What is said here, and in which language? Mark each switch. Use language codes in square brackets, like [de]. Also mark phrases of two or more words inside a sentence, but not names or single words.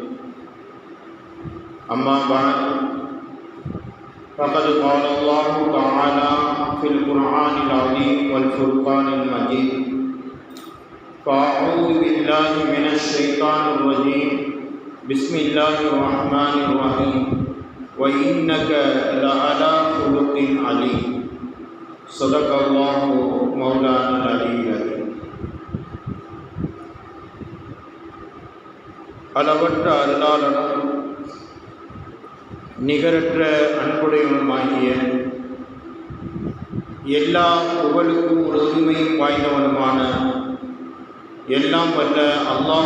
[ar] أما بعد، فقد قال الله تعالى في القرآن العظيم والفرقان المجيد: فأعوذ بالله من الشيطان الرجيم، بسم الله الرحمن الرحيم، وإنك لعلى خلق عظيم. صدق الله مولانا العلي العظيم. [ta] அளவற்ற அருளாளனும் நிகரற்ற அன்புடையவனுமாகிய எல்லா புகழுக்கும் ஒரு உரிமையும் வாய்ந்தவனுமான எல்லாம் வல்ல அல்லாஹ்